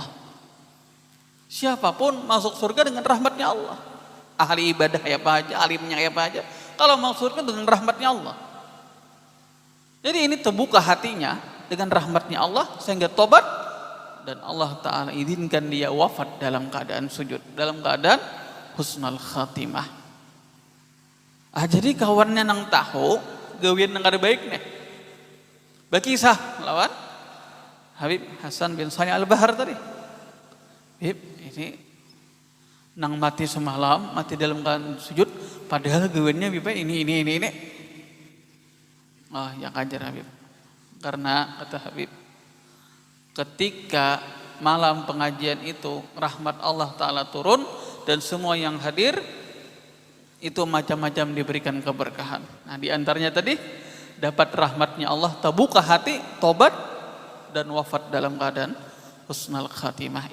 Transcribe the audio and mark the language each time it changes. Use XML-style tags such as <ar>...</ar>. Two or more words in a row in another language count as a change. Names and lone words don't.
<id>Siapapun masuk surga dengan rahmatnya Allah. Ahli ibadah ya apa aja, alimnya ya apa aja. Kalau masuk surga dengan rahmatnya Allah. Jadi ini terbuka hatinya dengan rahmatnya Allah sehingga tobat. Dan Allah Ta'ala izinkan dia wafat dalam keadaan sujud, dalam keadaan husnul khatimah.</id> <bjn>Jadi kawannya nang tahu gawian nang kada baik nih. Bakisah lawan Habib Hasan bin Salih Al-Bahar tadi. Habib ini nang mati semalam, mati dalam keadaan sujud, padahal gawiannya Habib ini.</bjn> <id>Oh, yang ajar Habib. Karena kata Habib, ketika malam pengajian itu rahmat Allah Ta'ala turun, dan semua yang hadir itu macam-macam diberikan keberkahan. Nah, di antaranya tadi dapat rahmatnya Allah, terbuka hati, tobat, dan wafat dalam keadaan husnul khatimah.</id>